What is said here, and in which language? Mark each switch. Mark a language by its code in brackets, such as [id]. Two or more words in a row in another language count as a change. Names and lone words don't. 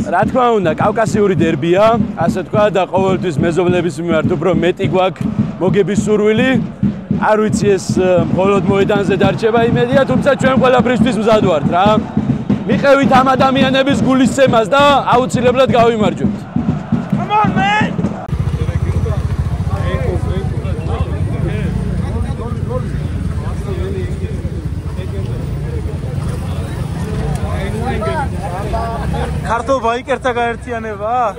[ka] რა თქმა უნდა, კავკასიური დერბია, ასე თქვა და ყოველთვის მეზობლების მიმართ უფრო მეტი გვაქვს მოგების სურვილი. არ ვიცი ეს მხოლოდ მოედანზე დარჩება იმედია, თუმცა ჩვენ ყველაფრისთვის მზად ვართ რა. მიყევით ამ ადამიანების გულისცემას და აუცილებლად გავიმარჯვებთ. [en] Come on man! [ka] ქართულ ბაიკერთა გაერთიანება?